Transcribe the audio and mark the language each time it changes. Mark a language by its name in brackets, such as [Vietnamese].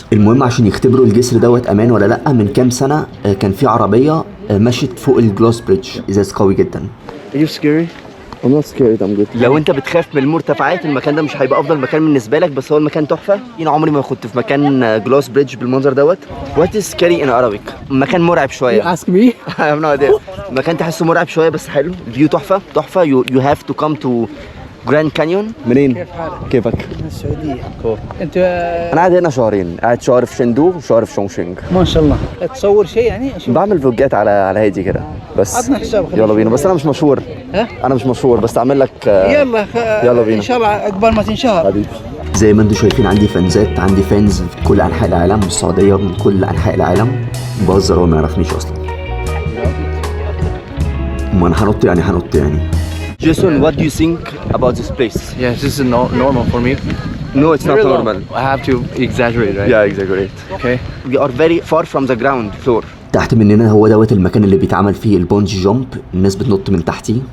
[Arabic] المهم عشان يختبروا الجسر دوت امان ولا لا، من كام سنه كان في عربيه مشت فوق الجلاس بريدج، ازاز قوي جدا. [English] Are you scary? I'm not scared. I'm good. [Arabic] لو انت بتخاف من المرتفعات المكان ده مش هيبقى افضل مكان بالنسبه لك، بس هو المكان تحفه. انا عمري ما كنت في مكان جلاس بريدج بالمنظر دوت. [English] What is scary in Arabic؟ [Arabic] مكان مرعب شويه. [English] Ask me. I have no idea. [Arabic] مكان تحسه مرعب شويه بس حلو. الفيو تحفه تحفه. [English] You have to come to Grand Canyon. [Arabic] منين؟ كيفك؟ انت انا قاعد هنا شهرين، قاعد شهر في شندو وشهر في شونغشينج. ما شاء الله تصور شيء يعني شوف بعمل فلوجات على هادي كده بس. عطنا حساب يلا بينا، بس انا مش مشهور. ها؟ انا مش مشهور بس اعمل لك. يلا يلا بينا ان شاء الله عقبال ما تنشهر. حبيبي. زي ما انتم شايفين عندي فانزات، عندي فانز في كل انحاء العالم، من السعوديه ومن كل انحاء العالم. بهزر، هو ما يعرفنيش اصلا. ما انا هنط يعني. [English] Jason, what do you think about this place? Yeah, this is normal for me. No, it's not normal. I have to exaggerate, right? Yeah, exaggerate. Okay. We are very far from the ground floor. [Arabic] تحت مننا هو دوت المكان اللي بيتعمل فيه البونجي جامب، الناس بتنط من تحتيه.